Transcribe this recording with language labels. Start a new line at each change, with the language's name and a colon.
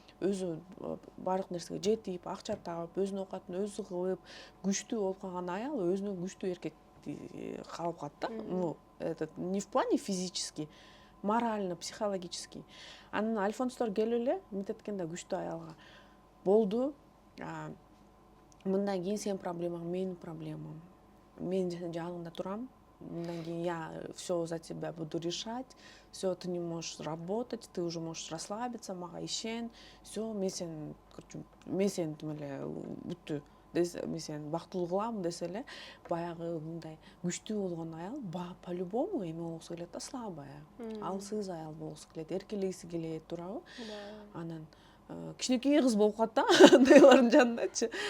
Kyrgyz: Өзү баардык нерсеге жетип, акча таап, өзүнүн оокатын өзү кылып, күчтүү болуп калган аял өзүнөн күчтүү эркекти каалап калат да.
Russian: Ну, это не в плане физически, морально, психологически.
Kyrgyz: Анан Альфонстор келип эле мынтип эткен да күчтүү аялга. Болду. Мындан кийин сенин проблемаң менин проблемам. Мен жаныңда турам. Мындан кийин
Russian: я все за тебя буду решать. Все, ты не можешь работать, ты уже можешь расслабиться,
Kyrgyz: мага ишен. Все, мен сени тим эле бүттү. Мен сени бактылуу кылам десе эле, баягы мындай күчтүү болгон аял по-любому эме болгусу келет да, слабая. Алсыз аял болгусу келет, эркелегиси келет, туурабы? Анан кичинекей кыз болуп калат да, андайлардын жанындачы.